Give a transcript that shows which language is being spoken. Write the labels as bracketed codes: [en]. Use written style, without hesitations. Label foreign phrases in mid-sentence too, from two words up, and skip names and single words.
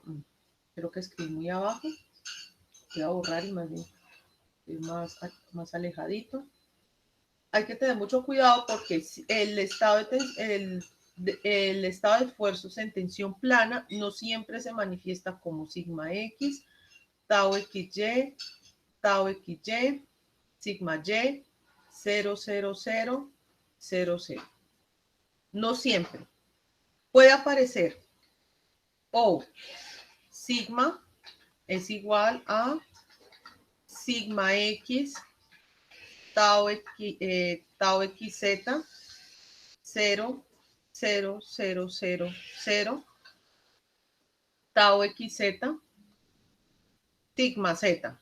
[es] Creo que escribí muy abajo. Voy a borrar y más bien más alejadito. Hay que tener mucho cuidado porque el estado de esfuerzos en tensión plana no siempre se manifiesta como sigma X, tau XY, tau XY, sigma Y, 0, 0, 0, 0, 0. No siempre. Puede aparecer o sigma es igual a sigma X, tau XZ, 0, 0, 0, 0, 0, tau XZ, sigma Z.